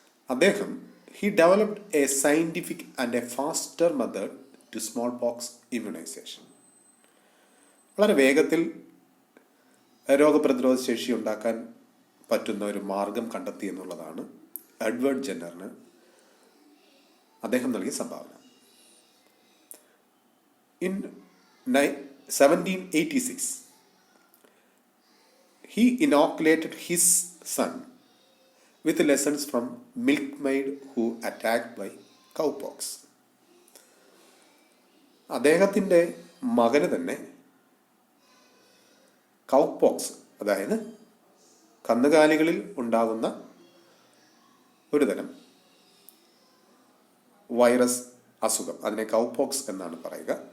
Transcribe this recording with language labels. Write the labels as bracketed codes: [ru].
[ml] അദ്ദേഹം [en] Developed a scientific and a faster method to smallpox immunization. [ml] വളരെ വേഗത്തിൽ രോഗപ്രതിരോധ ശേഷി ഉണ്ടാക്കാൻ പറ്റുന്ന ഒരു മാർഗം കണ്ടെത്തി എന്നുള്ളതാണ് എഡ്വേർഡ് ജെന്നറിന് അദ്ദേഹം നൽകിയ സംഭാവന. [en] In 1786, he inoculated his son with lessons from milkmaid who attacked by cowpox. [ml] അദ്ദേഹത്തിൻ്റെ മകന് തന്നെ കൗപോക്സ്, അതായത് കന്നുകാലികളിൽ ഉണ്ടാകുന്ന ഒരു തരം വൈറസ് അസുഖം, അതിനെ കൗപോക്സ് എന്നാണ് പറയുക.